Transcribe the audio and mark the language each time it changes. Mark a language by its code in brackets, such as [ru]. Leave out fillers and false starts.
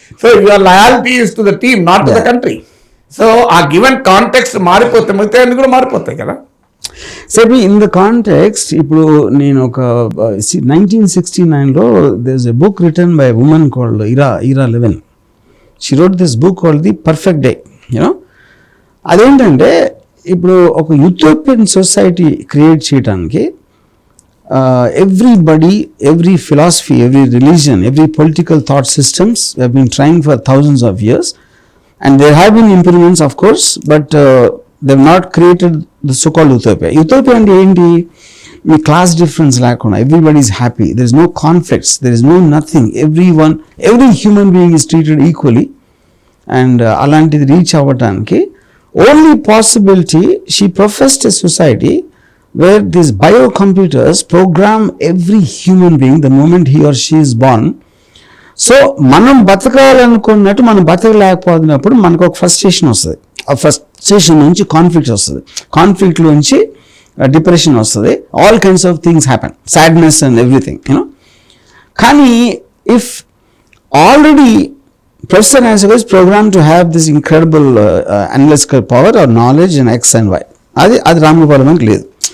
[en] So your loyalty is to the team, not to the country. [te] So ఆ given context మారిపోతే మిగతా అన్ని కూడా మారిపోతాయి కదా. [en] సరే, in the context ఇప్పుడు నేను ఒక 1969లో there is a book written by woman called Ira Levin. She wrote this book called the perfect day. You know, [te] అదేంటంటే ఇప్పుడు ఒక యూటోపియన్ సొసైటీ క్రియేట్ చేయడానికి [en] everybody, every philosophy, every religion, every political thought systems have been trying for thousands of years, and there have been improvements, of course, but they have not created the so-called utopia. [te] Utopia అంటే ఏంటి? మీ class difference లేకుండా [en] everybody is happy, there is no conflicts, there is no nothing, every human being is treated equally, and [te] అలాంటిది reach అవ్వటానికి [en] only possibility, she professed a society where these biocomputers program every human being the moment he or she is born. [te] So మనం బతకాలనుకున్నట్టు మనం బతకలేకపోతున్నప్పుడు మనకు ఒక frustration వస్తుంది. ఆ frustration నుంచి conflict వస్తుంది, కాన్ఫ్లిక్ట్ నుంచి డిప్రెషన్ వస్తుంది, [en] all kinds of things happen, sadness and everything, [te] you know. [en] కానీ if already professor Nageshwar is program to have this incredible analytical power or knowledge in X and Y, [te] అది రామగోపాల్ మనకి లేదు.